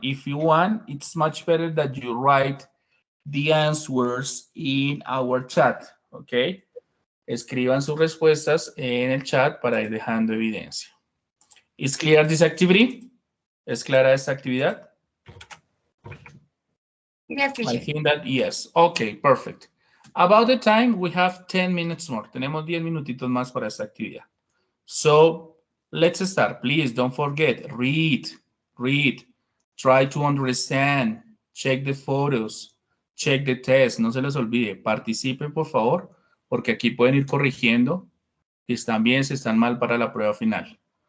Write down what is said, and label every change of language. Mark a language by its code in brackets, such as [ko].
[en] If you want, it's much better that you write the answers in our chat, okay? [es] Escriban sus respuestas en el chat para ir dejando evidencia. [en] Is clear this activity? [es] ¿Es clara esta actividad? [en] Yes, I think that yes. Okay, perfect. About the time, we have 10 minutes more. [es] Tenemos 10 minutitos más para esta actividad. [en] So let's start. Please don't forget, read, try to understand, check the photos, check the test. [es] No se les olvide, participen por favor, porque aquí pueden ir corrigiendo si están bien, si están mal para la prueba final.